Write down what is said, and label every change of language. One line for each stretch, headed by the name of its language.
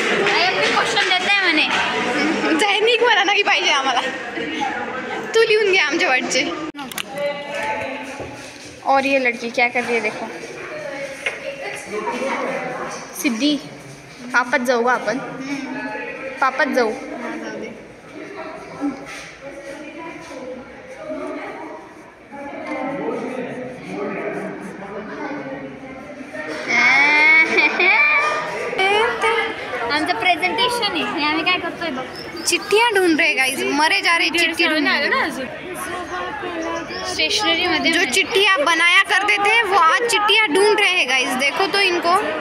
Marathi: हाय question देत आहे म्हणे. दैनिक मला नाही पाहिजे आम्हाला. तू लिहून घे आमच्या वाटचे.
Hindi: और ये लड़की क्या कर रही है देखो.
Marathi: सिद्धी पापात जाऊ का आपण? पापात जाऊ. आमचं प्रेझेंटेशन आहे आणि आम्ही काय करतोय बघ.
Hindi: चिट्ठियाँ ढूंढ रहे गाइस, मरे जा रहे. चिट्ठी ढूंढ रहे ना. स्टेशनरी में जो चिट्ठियाँ बनाया करते थे वो आज चिट्ठियाँ ढूंढ रहे हैं गाइस. देखो तो इनको.